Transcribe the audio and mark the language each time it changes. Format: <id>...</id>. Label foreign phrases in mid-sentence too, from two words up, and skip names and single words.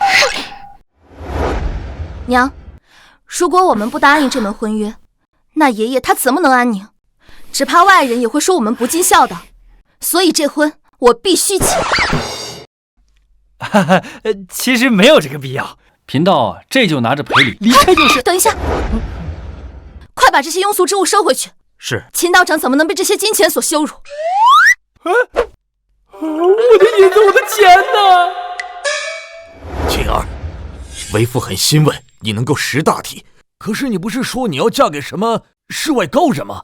<zh>娘，如果我們不答應這門婚約，那爺爺他怎麼能安寧？只怕外人也會說我們不盡孝道，所以這婚我必須結。其實沒有這個必要，貧道這就拿着賠禮離開就是。等一下，快把這些庸俗之物收回去。是。秦道長怎麼能被這些金錢所羞辱？我的銀子，我的錢呢？晴兒，為父很欣慰你能夠識大體，可是你不是說你要嫁給什麼世外高人嗎？</zh>